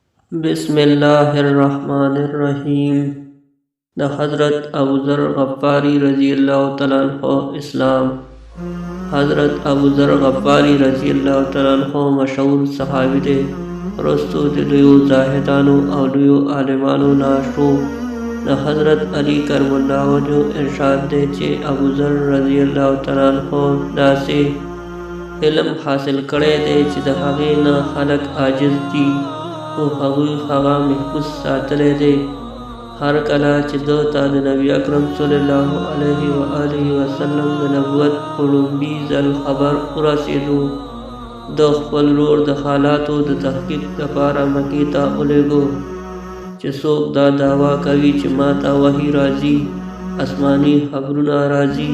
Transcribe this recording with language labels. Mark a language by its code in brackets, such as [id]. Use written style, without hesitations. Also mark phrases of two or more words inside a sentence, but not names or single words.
[ar] بسم الله الرحمن الرحیم. [ps] د حضرت ابوذر غفاری رضی اللہ تعالیٰ عنہ اسلام. حضرت ابوذر غفاری رضی اللہ تعالیٰ عنہ مشهور صحابی دی. رستو د لویو زاهدانو او لویو عالمانو ناشو. د حضرت علی کرم الله وجهه ارشاد دی چې ابوذر رضی اللہ تعالیٰ عنہ داسې علم حاصل کړی دی چې د هغې نه خلک عاجز دي او هغوی هغه محفوظ ساتلی دی. هر کله چې ده ته د نبي اکرم صلی الله علیه و آله وسلم د نبوت په لومړي ځل خبر ورسېدو، د خپل ورور د حالاتو د تحقیق لپاره مکې ته ولېږو چې څوک دا دعوا کوي چې ما ته وحی راځي، آسماني خبرونه راځي.